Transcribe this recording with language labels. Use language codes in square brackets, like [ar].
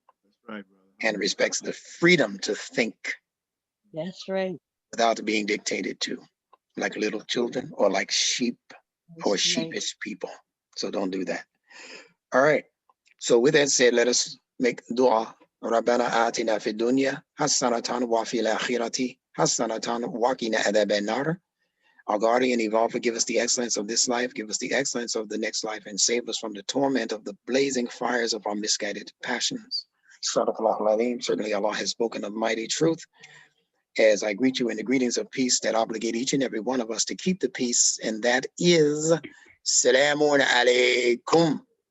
[en] That's right, brother. and respects the freedom to think That's right. without being dictated to, like little children or like sheep or That's right. sheepish people. So don't do that. All right. So with that said, let us make dua. [ar] ربنا آتنا في الدنيا حسنة وفي الآخرة حسنة وقنا عذاب النار. [en] Our guardian, Evolve, give us the excellence of this life, give us the excellence of the next life, and save us from the torment of the blazing fires of our misguided passions. Sadaqallahu al-Azim. Certainly Allah has spoken of mighty truth. As I greet you in the greetings of peace that obligate each and every one of us to keep the peace, and that is Salamun Alaikum.